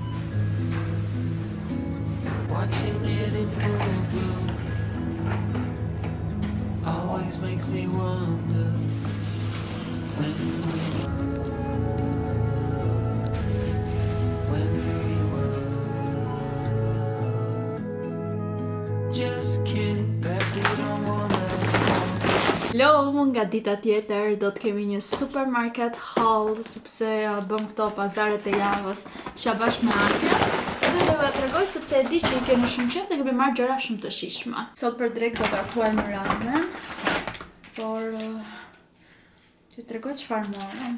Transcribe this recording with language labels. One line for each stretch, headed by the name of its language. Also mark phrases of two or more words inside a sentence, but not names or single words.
English: watching it in full bloom always makes me wonder when we were just kid, barefoot on one last time. Hello,
Albanian: nga dita tjetër do të kemi një
English: supermarket haul
Albanian: sepse bëm këto pazaret e javës që bashkë me Artja. Edhe do t'ju tregoj sepse e di që i keni shumë qejf dhe kemi marrë gjëra shumë të shijshme. Sot për drejt do gatuar në ramen, por t'ju tregoj çfarë morëm.